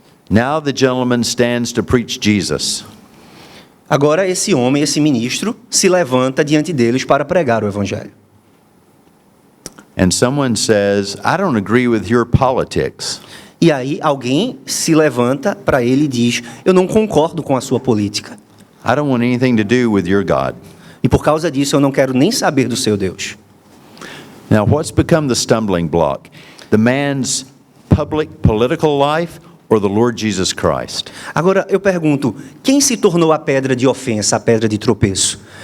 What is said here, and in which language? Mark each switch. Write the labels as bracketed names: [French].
[English] Now the gentleman stands to preach Jesus. [Portuguese] Agora esse homem, esse ministro, se levanta diante deles para pregar o evangelho. [English] And someone says, I don't agree with your politics. [Portuguese] E aí alguém se levanta para ele e diz: eu não concordo com a sua política. [English] I don't want anything to do with your God. [Portuguese] E por causa disso eu não quero nem saber do seu Deus. [English] Now, what's become the stumbling block? The man's public political life or the Lord Jesus Christ? [Portuguese] Agora eu pergunto, quem se tornou a pedra de ofensa, a pedra de tropeço?